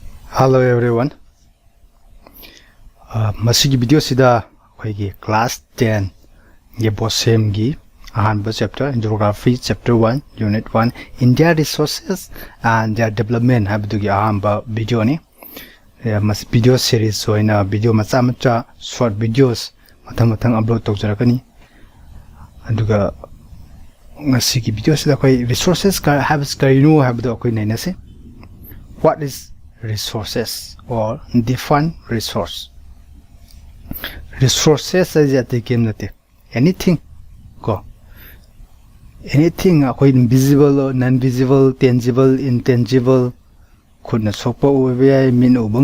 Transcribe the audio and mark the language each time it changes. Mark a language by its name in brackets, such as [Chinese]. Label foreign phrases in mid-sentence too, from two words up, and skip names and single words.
[English] Hello everyone. [Manipuri] Masigi video sida koigi class 10 ye BSEM gi ahanba [English] chapter geography chapter 1 unit 1 India resources and their development [Manipuri] habdu gi ahanba video ni mas [English] video series [Manipuri] soina video macha [English] short videos [Manipuri] mathang upload tawjarakani aduga ngasigi video sida koi resources ka habs karino habdu koi nainase. [English] What is resources or define resource? Resources is anything go anything visible or non-visible, tangible, intangible could not sopa mean